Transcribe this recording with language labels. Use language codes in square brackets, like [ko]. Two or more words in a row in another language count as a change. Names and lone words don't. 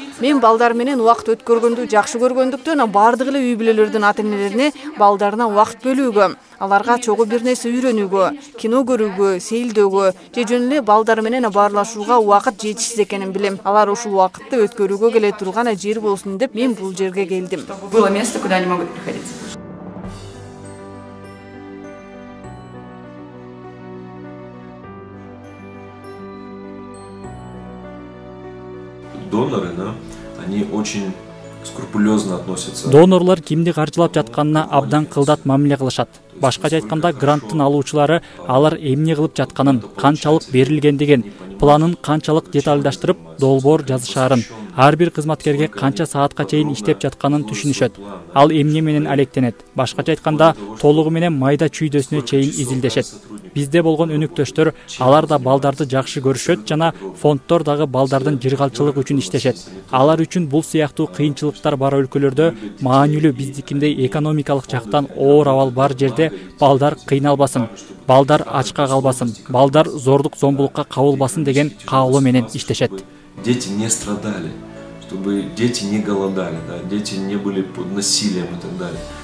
[ky] Мен балдар менен убакыт өткөргөндү жакшы көргөндүктөн баардык эле үй бүлөлөрдүн ата-энелерине балдарына убакыт бөлүүгө, аларга чогуу бир нерсе үйрөнүүгө, кино көрүүгө, сейилдөөгө же жөн эле балдар менен баарлашууга убакыт жетишсиз экенин билем. Алар ушул убакытты өткөрүүгө келе турган жер болсун деп мен бул жерге келдим. [ru] Было место, куда они могут приходить. Доноры, да, они очень скрупулезно относятся. [ky] Донорлар кимди каржылап жатканына абдан кылдат мамиле кылышат. Башкача айтканда, гранттын алуучулары алар эмне кылып жатканын, канчалык берилгендигин, планын канчалык детальдаштырып, долбоор жазышаарын, ар бир кызматкерге канча саатка чейин иштеп жатканын түшүнүшөт. Ал эмне менен алектенет. Башкача айтканда, толугу менен майда чүйдөсүнө чейин изилдешет. Бизде болгон өнүктөштөр алар да балдарды жакшы көрүшөт жана фонддор дагы балдардын жыргалчылыгы үчүн иштешет. Алар үчүн бул сыяктуу кыйынчылыктар бар өлкөлөрдө маанилүү биздикиндей экономикалык жактан оор абал бар жерде балдар кыйналбасын, балдар ачка калбасын, балдар зордук зомбулукка кабылбасын деген каалоо менен иштешет. [ru] Дети не страдали, чтобы дети не голодали, да, дети не были под насилием и так далее.